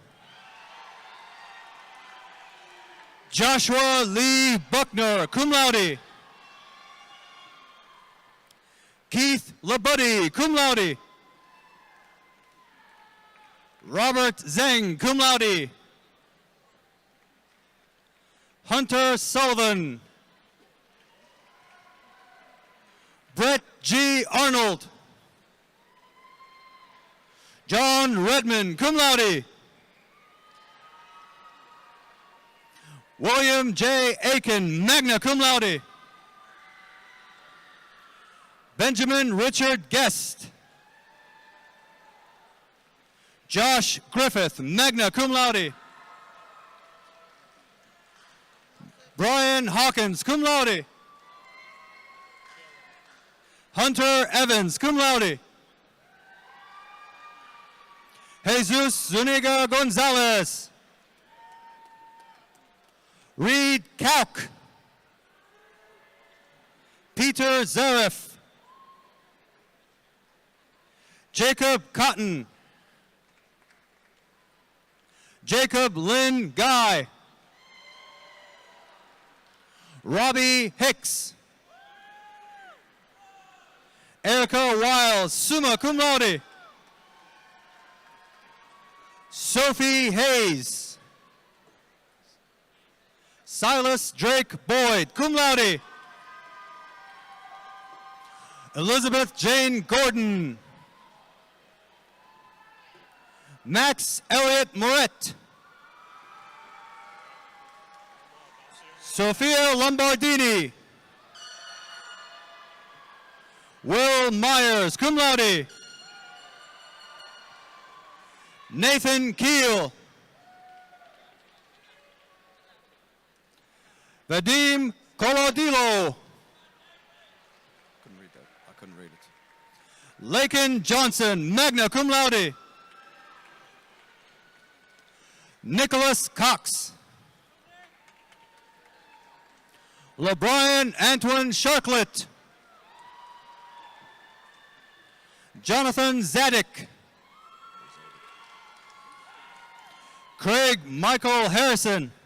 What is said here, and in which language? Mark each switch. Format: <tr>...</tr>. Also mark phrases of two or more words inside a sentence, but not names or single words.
<en>Joshua Lee Buckner,</en> <la>cum laude.</la> <en>Keith LaBuddy,</en> <la>cum laude.</la> <en>Robert Zeng,</en> <la>cum laude.</la> <en>Hunter Sullivan. Brett G. Arnold. John Redmond,</en> <la>cum laude.</la> <en>William J. Aiken,</en> <la>magna cum laude.</la> <en>Benjamin Richard Guest. Josh Griffith,</en> <la>magna cum laude.</la> <en>Brian Hawkins,</en> <la>cum laude.</la> <en>Hunter Evans,</en> <la>cum laude.</la> <en>Jesus Zuniga Gonzalez. Reed Kauk. Peter Zaref. Jacob Cotton. Jacob Lynn Guy. Robbie Hicks. Erica Wiles,</en> <la>summa cum laude.</la> <en>Sophie Hayes. Silas Drake Boyd,</en> <la>cum laude.</la> <en>Elizabeth Jane Gordon. Max Elliott Moret. Sophia Lombardini. Will Myers,</en> <la>cum laude.</la> <en>Nathan Keel. Vadim Colodilo. I couldn't read it. Lakin Johnson,</en> <la>magna cum laude.</la> <en>Nicholas Cox. LeBrian Antoine Sharklet. Jonathan Zadik. Craig Michael Harrison.</en>